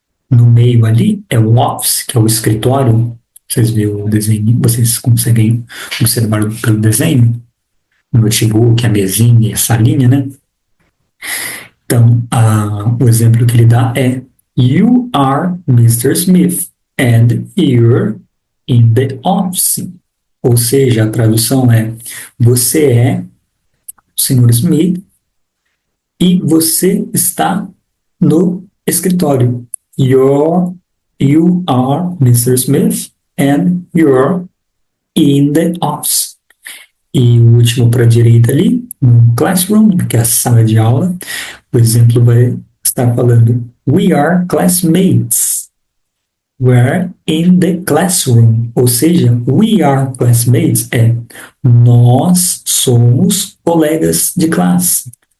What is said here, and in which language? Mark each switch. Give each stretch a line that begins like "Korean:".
Portuguese: No meio ali é o office, que é o escritório. Vocês veem o desenho, vocês conseguem observar pelo desenho? O notebook, a mesinha, a salinha, né? Então, o exemplo que ele dá é
English: You are Mr. Smith and you're in the office.
Portuguese: Ou seja, a tradução é você é o Sr. Smith e você está no escritório.
English: You are Mr. Smith and you're in the office.
Portuguese: E o último para a direita ali, no classroom, que é a sala de aula, o exemplo vai estar falando
English: We are classmates. We're in the classroom.
Portuguese: Ou seja,
English: we are classmates
Portuguese: é nós somos colegas de classe.